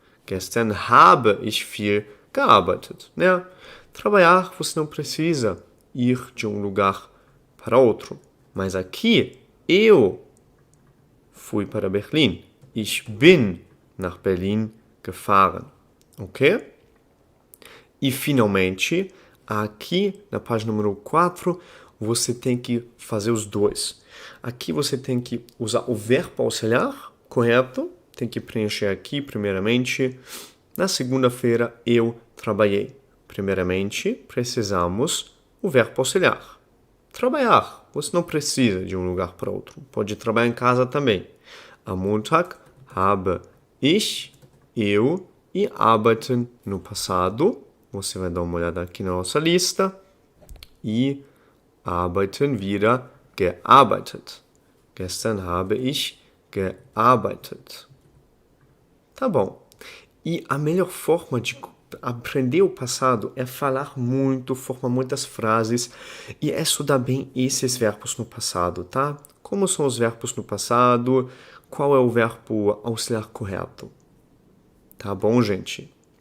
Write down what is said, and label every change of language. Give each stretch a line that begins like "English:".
German: Gestern habe ich viel gearbeitet, né?
Portuguese: Trabalhar, você não precisa ir de um lugar para outro. Mas aqui, eu fui para Berlim.
German: Ich bin nach Berlin gefahren.
Portuguese: Ok? E, finalmente, aqui na página número 4, você tem que fazer os dois. Aqui você tem que usar o verbo auxiliar, correto? Tem que preencher aqui, primeiramente. Na segunda-feira, eu trabalhei. Primeiramente, precisamos o verbo auxiliar. Trabalhar. Você não precisa de um lugar para outro. Pode trabalhar em casa também.
German: Am Montag habe ich,
Portuguese: eu, e
German: arbeiten
Portuguese: no passado. Você vai dar uma olhada aqui na nossa lista. E arbeiten vira gearbeitet.
German: Gestern habe ich gearbeitet.
Portuguese: Tá bom. E a melhor forma de aprender o passado é falar muito, formar muitas frases e estudar bem esses verbos no passado, tá? Como são os verbos no passado? Qual é o verbo auxiliar correto? Tá bom, gente?